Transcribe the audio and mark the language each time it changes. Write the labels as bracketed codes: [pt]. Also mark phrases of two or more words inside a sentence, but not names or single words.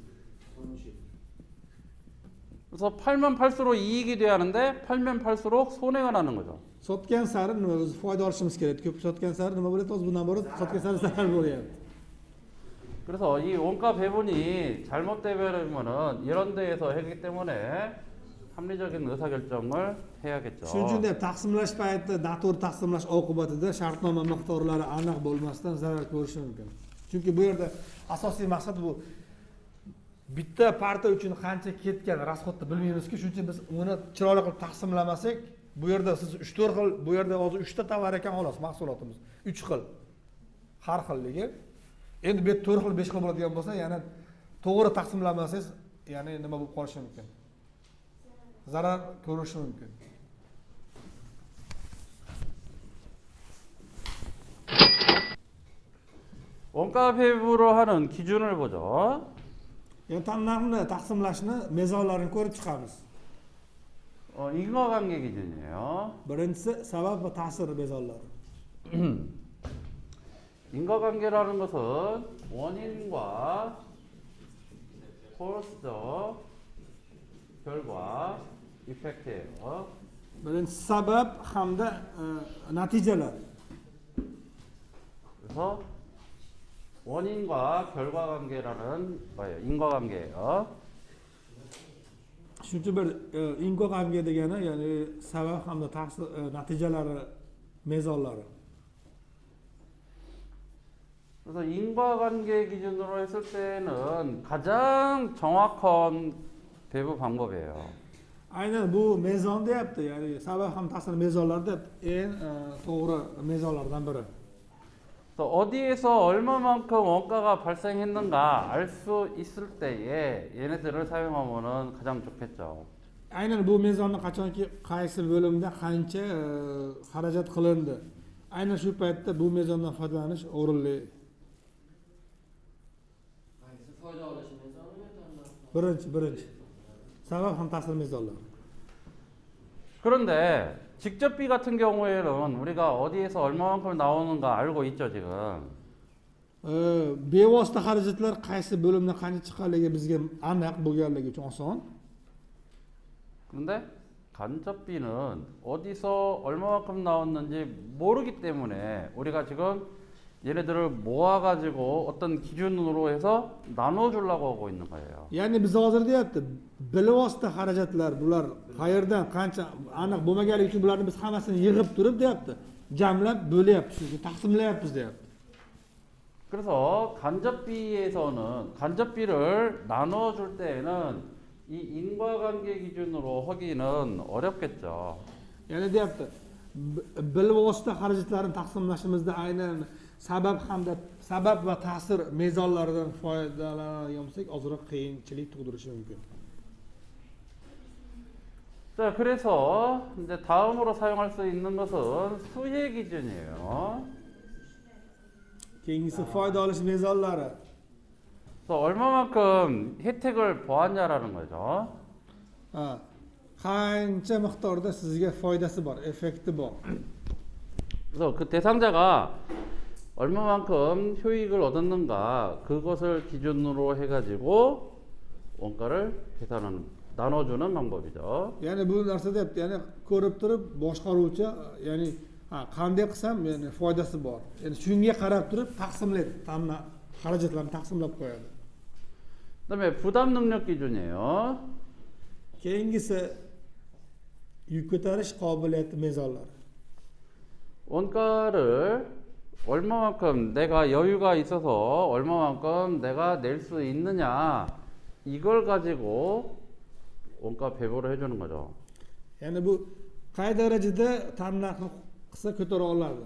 [ko] 그래서 팔면 팔수록 이익이 돼야 하는데 팔면 팔수록 손해가 나는 거죠. [uz] Sotgan sari nima o'zi foyda olishimiz kerak. Ko'p sotgan sari nima bo'lyapti? O'zi bundan beri sotgan sari zarar bo'lyapti. [ko] 그래서 이 원가 배분이 잘못되면은 이런 데에서 하기 때문에 합리적인 의사결정을 해야겠죠. [uz] Shuning uchun deb taqsimlash paytida noto'g'ri taqsimlash oqibatida shartnoma miqdorlari aniq bo'lmasdan zarar ko'rishi mumkin. Chunki bu yerda asosiy maqsad bu bitta partiya uchun qancha ketgan rasxodni bilmaymiz-ku, shuning uchun biz uni chiroyli qilib taqsimlamasak, bu yerda siz 3-4 xil, bu yerda hozir 3 ta tovar ekan xolos mahsulotimiz. 3 xil. Har xilligi. Endi bu 4 xil, 5 xil bo'ladigan bo'lsa, yana to'g'ri taqsimlamasangiz, ya'ni nima bo'lib qolishi mumkin? Zarar ko'rishi mumkin. [ko] 원가 배분을 하는 기준을 보죠. [uz] Yani tannarxni taqsimlashni mezonlarini ko'rib chiqamiz. [ko] 인과관계 기준이에요. [uz] Birinchisi sabab va ta'sir mezonlari. [ko] 인과관계라는 것은 원인과 코스죠. 결과, 이펙트예요. [uz] Birinchisi sabab hamda natijalar. [ko] 그래서 원인과 결과관계라는 거예요. 인과관계예요. [uz] Shuning uchun bir inqoqamga degani, ya'ni sabab hamda ta'sir natijalari mezonlari. [ko] 그래서 인과관계 기준으로 했을 때는 가장 정확한 배부 방법이에요. [uz] Aynan bu mezon deyapti, ya'ni sabab ham ta'sir mezonlari deb eng to'g'ri mezonlardan biri. [ko] 그래서 어디에서 얼마만큼 원가가 발생했는가 알 수 있을 때에 얘네들을 사용하면은 가장 좋겠죠. [uz] Aynan bu mezonni qachonki qaysi bo'limda qancha xarajat qilindi. Aynan shu paytda bu mezondan foydalanish o'rinli. Birinchi. Sabab ham ta'sir mezonlari. [ko] 그런데 직접비 같은 경우에는 우리가 어디에서 얼마만큼 나오는가 알고 있죠 지금. [uz] Bevosita xarajatlar qaysi bo'limdan qancha chiqqanligi bizga aniq bo'lganligi uchun oson. [ko] 그런데 간접비는 어디서 얼마만큼 나왔는지 모르기 때문에 우리가 지금 얘네들을 모아가지고 어떤 기준으로 해서 나눠주려고 하고 있는 거예요. [uz] Ya'ni biz hozir deyapti, bilvosita xarajatlar bular qayerdan qancha aniq bo'lmaganligi uchun bularni biz hammasini yig'ib turib deyapti, jamlab bo'lyapti, shu taqsimlayapmiz deyapti. [ko] 그래서 간접비를 나눠줄 때에는 이 인과관계 기준으로 하기는 어렵겠죠. [uz] Yana deyapti, bilvosita xarajatlarni taqsimlashimizda aynan sabab va ta'sir mezonlaridan foydalanadigan bo'lsak, ozroq qiyinchilik tug'dirishi mumkin. [ko] 자, 그래서 이제 다음으로 사용할 수 있는 것은 수혜 기준이에요. [uz] Keyingisi foyda olish mezonlari. [ko] 그래서 얼마만큼 혜택을 보았냐라는 거죠. [uz] Ha, qancha miqdorda sizga foydasi bor, effekti bor. [ko] 그래서 그 대상자가 얼마만큼 효익을 얻었는가 그것을 기준으로 해가지고 원가를 계산하는 나눠주는 방법이죠. [uz] Ya'ni bu narsa deyapti, ya'ni ko'rib turib boshqaruvchi, ya'ni qanday qilsam ya'ni foydasi bor. Ya'ni shunga qarab turib taqsimlaydi, xarajatlarni taqsimlab qo'yadi. [ko] 그다음에 부담 능력 기준이에요. [uz] Keyingisi yuk ko'tarish qobiliyati mezonlari. [ko] 원가를 얼마만큼 내가 여유가 있어서 얼마만큼 내가 낼 수 있느냐 이걸 가지고 원가 배분을 해주는 거죠. [uz] Ya'ni bu qay darajada tannarxni qilsa ko'tara oladi.